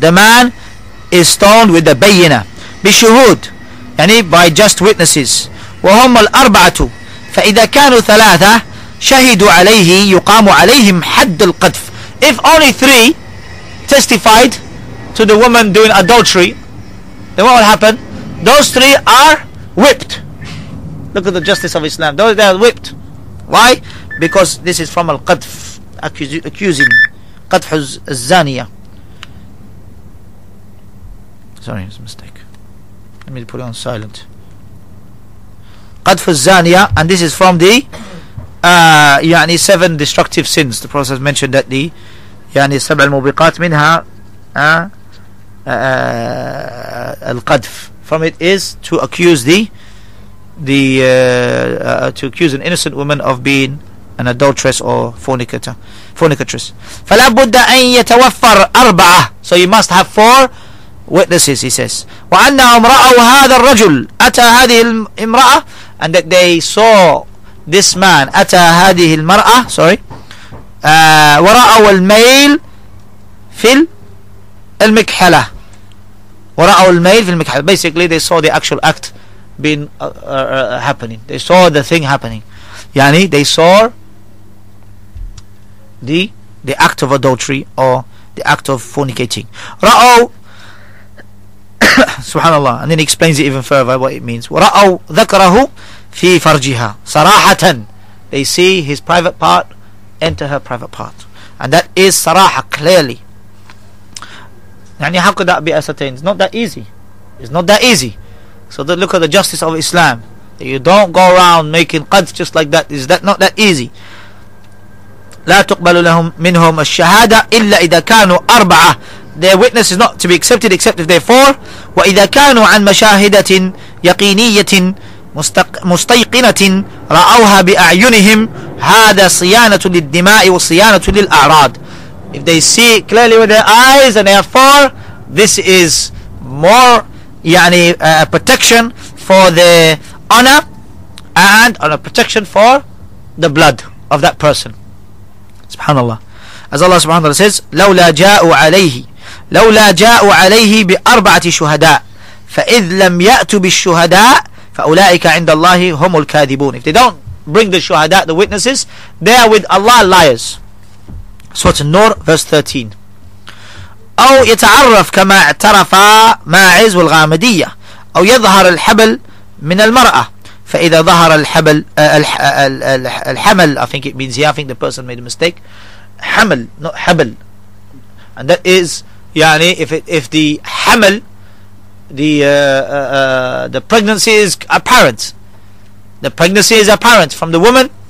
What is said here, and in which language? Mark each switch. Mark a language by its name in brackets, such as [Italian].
[English] The man is stoned with the [Arabic] بينة بشهود, [English] by just witnesses. [Arabic] وهم الأربعة فإذا كانوا ثلاثة شهدوا عليه يقام عليهم حد القذف. [English] If only 3 testified to the woman doing adultery, then what will happen? Those 3 are whipped. Look at the justice of Islam. They are whipped. Why? Because this is from al-qadf, accusing. [Arabic] قدح الزانية. [English] Sorry, it's a mistake. Let me put it on silent. [Arabic] قدح الزانية, [English] and this is from the 7 destructive sins. The Prophet mentioned that the [Arabic] السبع الموبقات منها القذف. [English] From it is to accuse to accuse an innocent woman of being an adulteress or fornicatress. [Arabic] فلا بد أن يتوفر 4. [English] So you must have 4 witnesses, he says. [Arabic] وأنهم رأوا هذا الرجل أتى هذه الامرأة, [English] and that they saw this man [Arabic] أتى هذه المرأة, ورأوا الميل في المكحلة. ورأوا الميل في المكحلة. [English] Basically they saw the actual act being happening. They saw the thing happening. They saw the act of adultery or the act of fornicating. [Arabic] رأوا [English] subhanallah, and then he explains it even further what it means. [Arabic] ورأوا ذكره في فرجها صراحة. [English] They see his private part enter her private part, and that is صراحة, clearly. How could that be ascertained? It's not that easy. It's not that easy. So look at the justice of Islam. You don't go around making qadf just like that. Is that not that easy? [Arabic] لا تقبل لهم منهم الشهادة إلا إذا كانوا 4. [English] Their witness is not to be accepted except if they're 4. [Arabic] وإذا كانوا عن مشاهدة يقينية مستيقنة رأوها بأعينهم هذا صيانة للدماء وصيانة للأعراض. [English] If they see clearly with their eyes and they are 4, this is more protection for the honor and a protection for the blood of that person. [Arabic] Subhanallah. [English] As Allah subhanahu wa ta'ala says, [Arabic] لولا جاءوا عليه ب4 شهداء فإذ لم يأتوا بالشهداء فأولئك عند الله هم الكاذبون. [English] If they don't bring the shuhada, the witnesses, they are with Allah liars. Surah An-Nur verse 13. [Arabic] أو يتعرف كما اعترف ماعز والغامدية أو يظهر الحبل من المرأة فإذا ظهر الحمل, [English] I think it means here, I think the person made a mistake, حمل, not حبل, and that is if the حمل, the pregnancy is apparent, from the woman,